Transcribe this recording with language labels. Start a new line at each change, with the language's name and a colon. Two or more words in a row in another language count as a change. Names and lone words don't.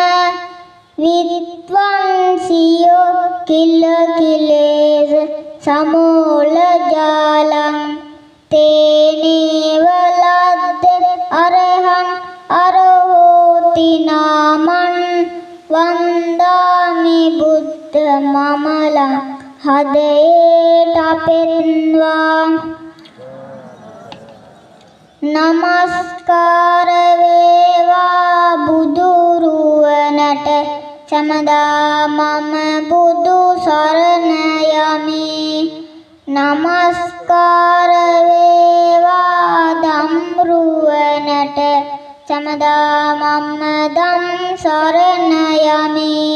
Pali: විද්වංසියෝ කිල කිලේස සමෝල ජාලං තේනේව ලද්ද අරහං අරහෝති නාමං වන්දාමි බුද්ධ මමලං හදේට පෙන්වා.
Sinhala: නමස්කාර වේවා බුදුරුවනට සමදා මම බුදු සරණ යමි. නමස්කාර වේවා ධම්රුවනට සමදා මම ධම් සරණ යමි.